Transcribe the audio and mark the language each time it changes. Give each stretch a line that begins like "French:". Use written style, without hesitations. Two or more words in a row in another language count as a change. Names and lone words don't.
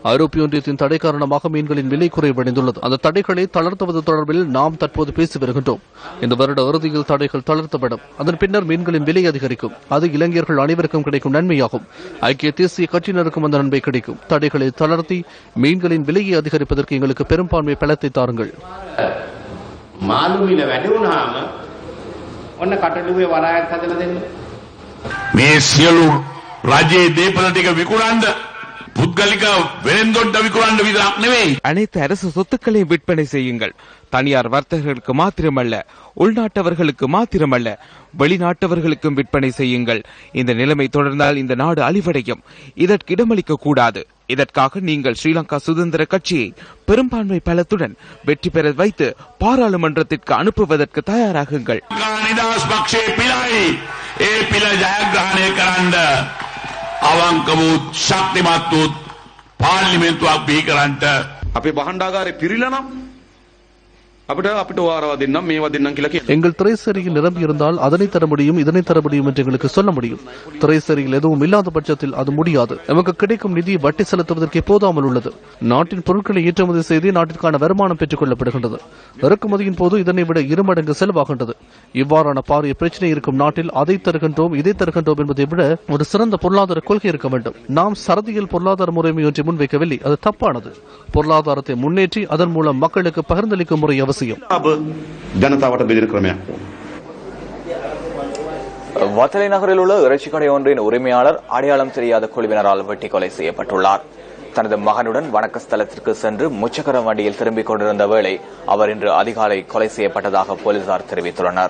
Tamil: ஐரோப்பிய ஒன்றியத்தின் தடை காரணமாக மீன்களின் விலை குறைவடைந்துள்ளது. அந்த தடைகளை தளர்த்துவது தொடர்பில் நாம் தற்போது பேசி வருகின்றோம். இந்த வருட இறுதியில் தடைகள் தளர்த்தப்படும். அதன் பின்னர் மீன்களின் விலை அதிகரிக்கும். அது இளைஞர்கள் அனைவருக்கும் கிடைக்கும் நன்மையாகும். ஐக்கிய தேசிய கட்சியினருக்கும் அந்த நன்மை கிடைக்கும். தடைகளை தளர்த்தி மீன்களின் விலையை அதிகரிப்பதற்கு எங்களுக்கு பெரும்பான்மை பலத்தை தாருங்கள்.
Sinhala: මේ සියලු රජයේ දේපල ටික විකුණන්න පුද්ගලික වෙළෙන්දොඩ විකුණන්න විතරක් නෙවෙයි.
Tamil: அனைத்து அரசு சொத்துக்களையும் விற்பனை செய்யுங்கள். தனியார் வர்த்தகர்களுக்கு மாத்திரமல்ல, உள்நாட்டவர்களுக்கு மாத்திரமல்ல, வெளிநாட்டவர்களுக்கும் விற்பனை செய்யுங்கள். இந்த நிலைமை தொடர்ந்தால் இந்த நாடு அழிவடையும். இதற்கு இடமளிக்க கூடாது. இதற்காக நீங்கள் ஸ்ரீலங்கா சுதந்திர கட்சியை பெரும்பான்மை பலத்துடன் வெற்றி பெற வைத்து பாராளுமன்றத்திற்கு அனுப்புவதற்கு தயாராகுங்கள்.
Sinhala: ඒ පිළ ජයග්‍රහණය කරන්න අවංක වූ ශක්තිමත් වූ පාර්ලිමේන්තුවක් බිහි කරන්නට අපේ බහණ්ඩාගාරේ පිරිලා නම් අපිට වාරවා දෙන්නම් මේවා දෙන්නම් කියලා කියනවා.
Tamil: எங்கள் திரைசேரியில் நிரம்பி இருந்தால் அதனை தர முடியும், இதனை தர முடியும் என்று எங்களுக்கு சொல்ல முடியும். திரைசேரியில் எதுவும் இல்லாத பட்சத்தில் அது முடியாது. நமக்கு கிடைக்கும் நிதியை வட்டி செலுத்துவதற்கு போதாமல் உள்ளது. நாட்டின் பொருட்களை ஏற்றுமதி செய்து நாட்டிற்கான வருமானம் பெற்றுக் கொள்ளப்படுகின்றது. இறக்குமதியின் போது இதனை விட 2 மடங்கு செலவாகின்றது. இவ்வாறான பாரிய பிரச்சனை இருக்கும் நாட்டில் அதை தருகின்றோம் இதை தருகின்றோம் என்பதை விட ஒரு சிறந்த பொருளாதார கொள்கை இருக்க வேண்டும். நாம் சரதியில் பொருளாதார முறைமை ஒன்றை முன்வைக்கவில்லை. அது தப்பானது. பொருளாதாரத்தை முன்னேற்றி அதன் மூலம் மக்களுக்கு பகிர்ந்தளிக்கும் முறை அவசியம்.
Sinhala: ජනතාවට බෙදෙන ක්‍රමයක්.
Tamil: வத்தலை நகரில் உள்ள இறைச்சி கடை ஒன்றின் உரிமையாளர் அடையாளம் தெரியாத குழுவினரால் வெட்டி கொலை செய்யப்பட்டுள்ளார். தனது மகனுடன் வணக்க ஸ்தலத்திற்கு சென்று முச்சக்கர வண்டியில் திரும்பிக் கொண்டிருந்த வேளை அவர் இன்று அதிகாலை கொலை செய்யப்பட்டதாக போலீசார் தெரிவித்துள்ளனர்.